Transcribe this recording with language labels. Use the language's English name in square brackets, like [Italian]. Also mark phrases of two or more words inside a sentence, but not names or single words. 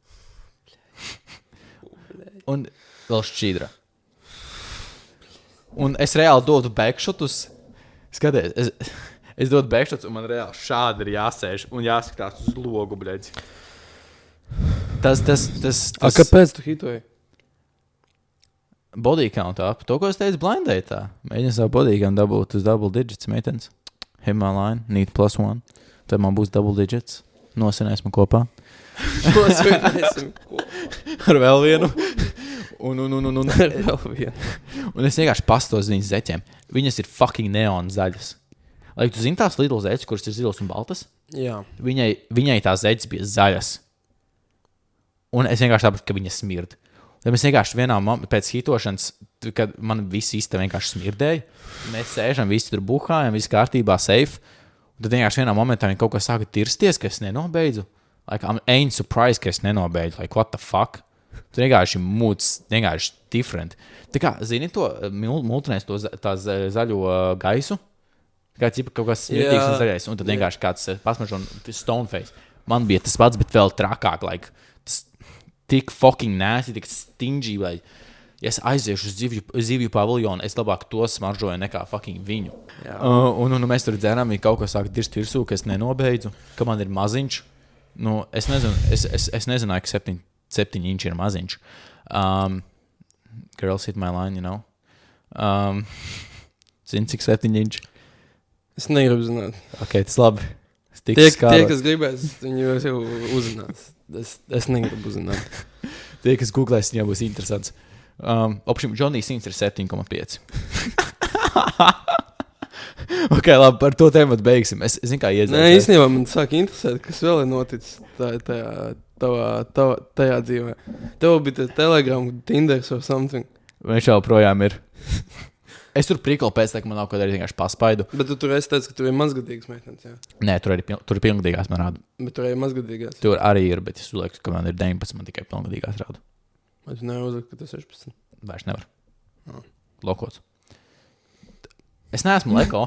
[Latvian] Un vēl šķīdra. Un es reāli dodu backshotus, skaties, es dodu backshots, un man reāli šādi ir jāsēž un jāskatās uz logu, bļaļ. A kāpēc tu hitoji? [English] Body count up. To, [Latvian] ko es teicu [English] blind date. [Latvian] Mēģinu savu [English] body count [Latvian] dabūt uz [English] double digits, [Latvian] meitens. [English] Hit my line, need +1. [Latvian] Tad man būs [English] double digits. [Latvian] Nosinēsim kopā. Ar vēl vienu. Un es vienkārši pastos viņas zeķiem. Viņas ir fucking neon zaļas. Lai tu zini tās Lidl zeķes, kuras ir zilas un baltas? Jā. Viņai tās zeķes bija zaļas. Un es vienkārši sapratu, ka viņas smird. Tad mēs vienkārši vienā pēc hitošanas, kad man visi istaba vienkārši smirdēja, mēs sēžam, visi tur buhājam, visi kārtībā, safe. Un tad vienkārši vienā momentā viņi kaut ko sāka tirsties, ka es nenobeidzu. [English] Like, I'm ain't surprised, [Latvian] ka es nenobeidzu. [English] Like, what the fuck? [Latvian] Tur vienkārši moods, vienkārši different. Tā kā, zini to, multinēs to zaļo gaisu? Kā cipa kaut kas smietīgs un zaļais, un tad vienkārši kāds pasmažo un stoneface. Man bija tas pats, bet vēl trakāk, like, tas tik [English] fucking nasty, [Latvian] tik stingy, lai, ja es aiziešu uz zivju paviljonu, es labāk to smaržoju nekā fucking viņu. Un mēs tur dzērām, ja kaut ko sāk dirst virsū, ka es nenobeidzu, ka man ir maziņš. Nu, es nezināju, ka 7 inči ir maziņš. [English] Girls hit my line, you know. [Latvian] Zini, cik 7 inči? Es negribu zināt. Ok, tas labi. Tie, kas gribēs, viņi jau uzzinās. Es negribu zināt. Tie, kas googlēs, viņam būs interesants. Opšim, Johnny Sins ir 7,5. Ok, labi, par to tēmu beigsim. Es zinu, kā iedzēs. Nē, īstenībā man sāk interesēt, kas vēl ir noticis tajā dzīvē. Tev bija Telegram, Tinders [English] or something. [Latvian] Viņš jau projām ir. Es tur prikolu pēc tā, ka man nav ko darīt, vienkārši paspaidu. Bet tu tur esi teicis, ka tur ir mazgadīgas meitenes, jā? Nē, tur ir pilngadīgās man rāda. Bet tur ir mazgadīgās? Tur arī ir, bet es uzlieku, ka man ir 19, man tikai pilngadīgās rāda. Vai tu nevar uzlikt, ka tas ir 16? Vairs nevar. Lokots. Es neesmu leko.